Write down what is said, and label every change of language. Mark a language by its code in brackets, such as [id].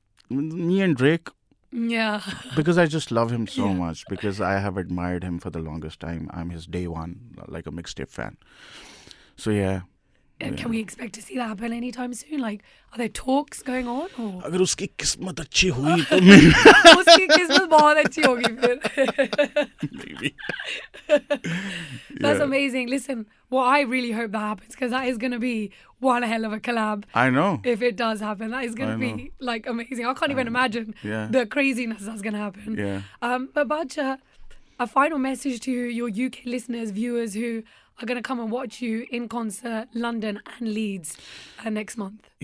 [en] Me and Drake. Yeah. Because I just love him so much, because I have admired him for the longest time. I'm his day one, like a mixtape fan. So, Can we expect to see that happen anytime soon? Like, are there talks going on? Or? [hi] अगर उसकी किस्मत अच्छी हुई तो उसकी किस्मत बहुत अच्छी होगी फिर. [en] Maybe. That's amazing. Listen, well, I really hope that happens, because that is going to be one hell of a collab. I know. If it does happen, that is going to be like amazing. I can't even imagine the craziness that's going to happen. Yeah. But Badshah, a final message to your UK listeners, viewers who are going to come and watch you in concert, London and Leeds next month.